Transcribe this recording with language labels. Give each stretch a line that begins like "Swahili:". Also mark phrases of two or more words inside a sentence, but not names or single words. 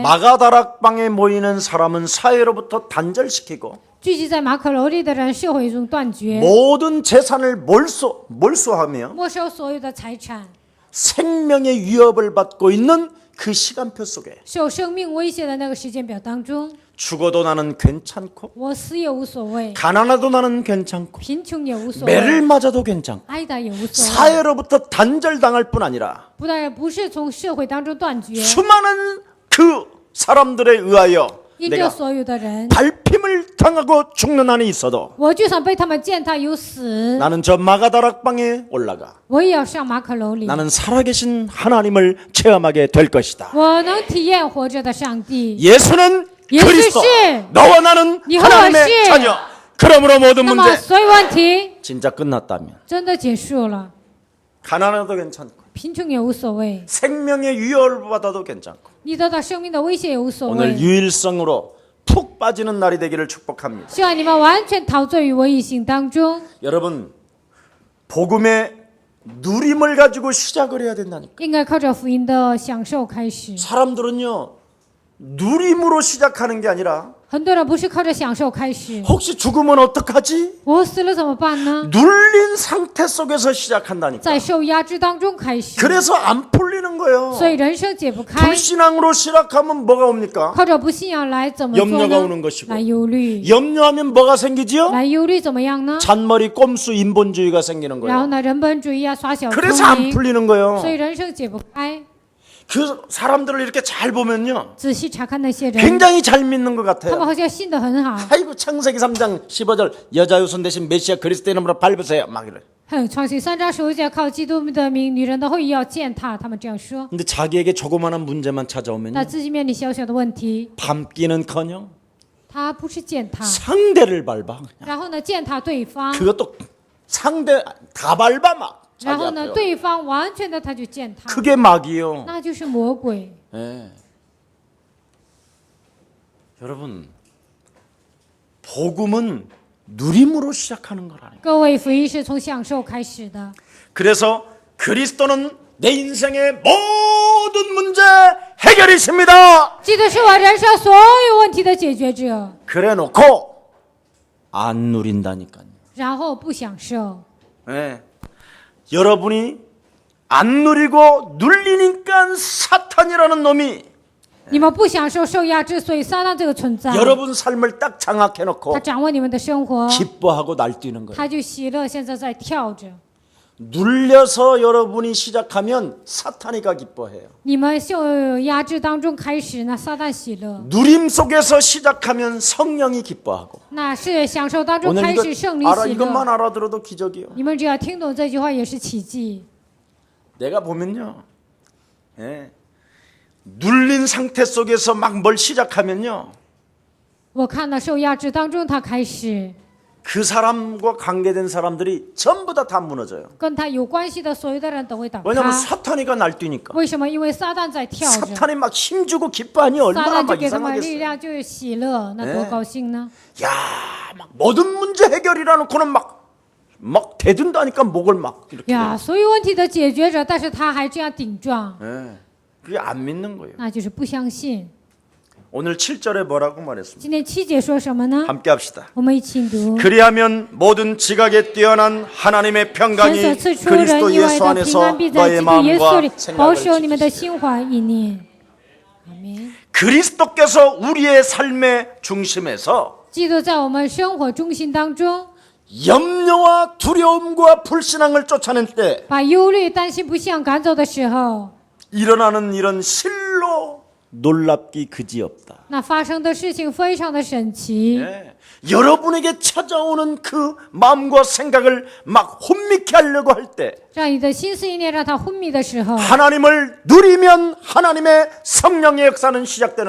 Korean: 마가다락방에 모이는 사람은 사회로부터 단절시키고
Chinese: 聚集在马可楼里的人社会中断绝，
Korean: 모든 재산을 몰수하며
Chinese: 没收所有的财产，
Korean: 생명의 위협을 받고 있는 그 시간표 속에
Chinese: 受生命威胁的那个时间表当中，
Korean: 죽어도 나는 괜찮고
Chinese: 我死也无所谓，
Korean: 가난해도 나는 괜찮고
Chinese: 贫穷也无所
Korean: 매를
Chinese: 谓，
Korean: 맞아도 괜찮고
Chinese: 挨打也无所谓。
Korean: 사회로부터 단절당할 뿐 아니라
Chinese: 不是从社会当中断绝，
Korean: 수많은 그 사람들에 의하여
Chinese: 因着
Korean: 내가
Chinese: 所有的人，
Korean: 발핌을 당하고 죽는 한이 있어도
Chinese: 我就算被他们践踏有死，
Korean: 나는 저 마가다락방에 올라가
Chinese: 我也要上马可楼里，
Korean: 나는 살아계신 하나님을 체험하게 될 것이다.
Chinese: 我能体验活着的上帝。
Korean: 예수는 예수 그리스도, 씨! 너와 나는 니 하나님의 씨! 자녀. 그러므로 모든
Chinese: 那么
Korean: 문제
Chinese: 所有问题
Korean: 진짜 끝났다면
Chinese: 真的结束了，
Korean: 가난해도 괜찮고
Chinese: 贫穷也无所谓，
Korean: 생명의 위협을 받아도 괜찮고
Chinese: 你得到生命的威胁也无所
Korean: 오늘
Chinese: 谓。
Korean: 유일성으로 푹 빠지는 날이 되기를 축복합니다.
Chinese: 希望你们完全陶醉于唯一性当中，
Korean: 여러분 복음의 누림을 가지고 시작을 해야 된다니까.
Chinese: 应该靠着福音的享受开始。
Korean: 사람들은요 누림으로 시작하는 게 아니라
Chinese: 很多人不是靠着享受开始，
Korean: 혹시 죽으면 어떡하지?
Chinese: 我死了怎么办呢？
Korean: 눌린 상태 속에서 시작한다니까.
Chinese: 在受压制当中开始，
Korean: 그래서 안 풀리는 거예요.
Chinese: 所以人生解不开。
Korean: 불신앙으로 시작하면 뭐가 옵니까?
Chinese: 靠着不信仰来怎么做
Korean: 염려가
Chinese: 呢？
Korean: 오는 것이고
Chinese: 来忧虑，
Korean: 염려하면 뭐가 생기지요?
Chinese: 来忧虑怎么样呢？
Korean: 잔머리 꼼수 인본주의가 생기는
Chinese: 然后
Korean: 거예요.
Chinese: 呢，人本主义啊，耍小聪
Korean: 그래서 안
Chinese: 明，
Korean: 풀리는 거예요.
Chinese: 所以人生解不开。
Korean: 그 사람들을 이렇게 잘 보면요,
Chinese: 仔细查看那些人，
Korean: 굉장히 잘 믿는 것
Chinese: 他们
Korean: 같아요.
Chinese: 好像信得很好。
Korean: 아이고 창세기 3장 15절 여자 유손 대신 메시아 그리스도 이름으로 밟으세요. 막 이래.
Chinese: 哼，创世3章15节，靠基督的名，女人的后裔要践踏，他们这样说。
Korean: 근데 자기에게 조그마한 문제만
Chinese: 那
Korean: 찾아오면요,
Chinese: 自己面临小小的问题，
Korean: 밟기는커녕
Chinese: 他不是践踏，
Korean: 상대를 밟아.
Chinese: 然后呢践踏对方，
Korean: 그것도 상대 다 밟아 막.
Chinese: 然
Korean: 자기
Chinese: 后呢
Korean: 앞에요.
Chinese: 对方完全的他就践踏，
Korean: 그게 막이요.
Chinese: 那就是魔鬼。
Korean: 예. 여러분, 복음은 누림으로 시작하는 거라니까.
Chinese: 各位，福音是从享受开始的，
Korean: 그래서 그리스도는 내 인생의 모든 문제 해결이십니다.
Chinese: 基督是我人生所有问题的解决者，
Korean: 그래놓고 안 누린다니까요.
Chinese: 然后不享受。
Korean: 예. 여러분이 안 누리고 눌리니까 사탄이라는 놈이
Chinese: 你们不享受受压制，所以撒旦这个存在，
Korean: 여러분 삶을 딱 장악해놓고
Chinese: 他掌握你们的生活，
Korean: 기뻐하고 날뛰는 거예요.
Chinese: 他就喜乐，现在在跳着。
Korean: 눌려서 여러분이 시작하면 사탄이가 기뻐해요.
Chinese: 你们受压制当中开始，那撒旦喜乐；
Korean: 누림 속에서 시작하면 성령이 기뻐하고.
Chinese: 那是享受当中
Korean: 오늘
Chinese: 开
Korean: 이거
Chinese: 始，圣灵
Korean: 알아
Chinese: 喜
Korean: 이것만
Chinese: 乐。
Korean: 알아들어도 기적이요.
Chinese: 你们只要听懂这句话，也是奇迹。
Korean: 내가 보면요, 예, 눌린 상태 속에서 막 뭘 시작하면요,
Chinese: 我看到受压制当中，他开始
Korean: 그 사람과 관계된 사람들이 전부 다 무너져요.
Chinese: 跟他有关系的所有的人都会倒
Korean: 왜냐하면
Chinese: 塌。
Korean: 사탄이가 날뛰니까.
Chinese: 为什么？因为撒旦在跳着，
Korean: 사탄이 막 힘주고 기뻐하니
Chinese: 撒
Korean: 얼마나
Chinese: 旦就
Korean: 막
Chinese: 给他们力
Korean: 이상하겠어요.
Chinese: 量，就是喜乐，那多高兴呢？
Korean: 야, 막 모든 문제 해결이라 놓고는 막 대든다니까 목을 막 이렇게.
Chinese: 呀，所有问题的解决者，但是他还这样顶撞，
Korean: 예, 그게 안 믿는 거예요.
Chinese: 那就是不相信。
Korean: 오늘 7절에 뭐라고 말했습니까?
Chinese: 今天7节说什么呢？
Korean: 함께 합시다.
Chinese: 我们一起读。
Korean: 그리하면 모든 지각에 뛰어난 하나님의
Chinese: 神
Korean: 평강이
Chinese: 所赐出人
Korean: 그리스도
Chinese: 意外
Korean: 예수
Chinese: 的平
Korean: 안에서
Chinese: 安，必在
Korean: 너의
Chinese: 基督耶稣
Korean: 마음과
Chinese: 里保
Korean: 생각을
Chinese: 守你们的
Korean: 지키시리라.
Chinese: 心怀意念。阿门。
Korean: 그리스도께서 우리의 삶의 중심에서
Chinese: 基督在我们生活中心当中，
Korean: 염려와 두려움과 불신앙을 쫓아낼 때
Chinese: 把忧虑、担心、不信赶走的时候，
Korean: 일어나는 일은 실로 놀랍기 그지없다.
Chinese: 那发生的事情非常的神奇。
Korean: 예. 여러분에게 찾아오는 그 마음과 생각을 막 혼미케 하려고 할 때
Chinese: 让你的心思意念让它昏迷的时候，
Korean: 하나님을 누리면 하나님의 성령의 역사는 시작되는